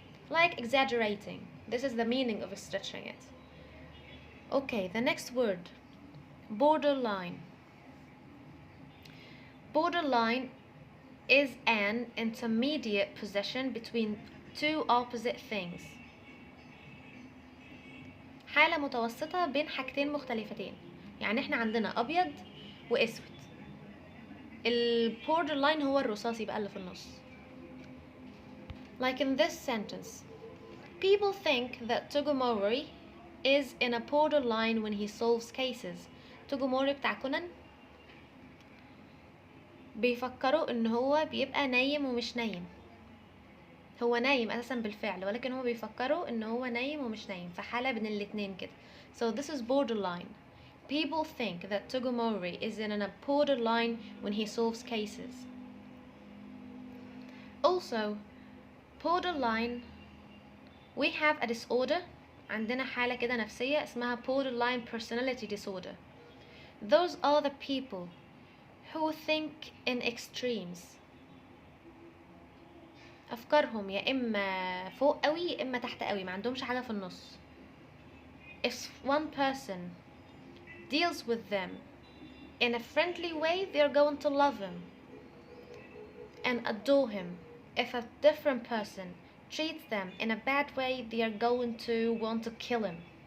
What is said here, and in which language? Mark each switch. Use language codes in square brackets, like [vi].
[en] Like exaggerating. This is the meaning of stretching it. Okay, the next word, borderline. Borderline is an intermediate position between two opposite things. [ar] حالة متوسطة بين حاجتين مختلفتين. يعني احنا عندنا أبيض وأسود. البوردرلاين هو الرصاصي بقى اللي في النص. [en] Like in this sentence, people think that Togomori is in a borderline when he solves cases. [ar] Togomori بتاع كونان بيفكروا ان هو بيبقى نايم ومش نايم. هو نايم اساسا بالفعل، ولكن هو بيفكروا ان هو نايم ومش نايم، فحالة بين الاتنين كده. [en] So this is borderline. People think that Togomori is in a borderline when he solves cases. Also, borderline, we have a disorder. [ar] عندنا حالة كده نفسية اسمها [en] borderline personality disorder. Those are the people who think in extremes. [ar] أفكارهم يا إما فوق قوي يا إما تحت قوي، ما عندهمش حاجة في النص. [en] If one person deals with them in a friendly way, they're going to love him and adore him. If a different person treats them in a bad way, they are going to want to kill him.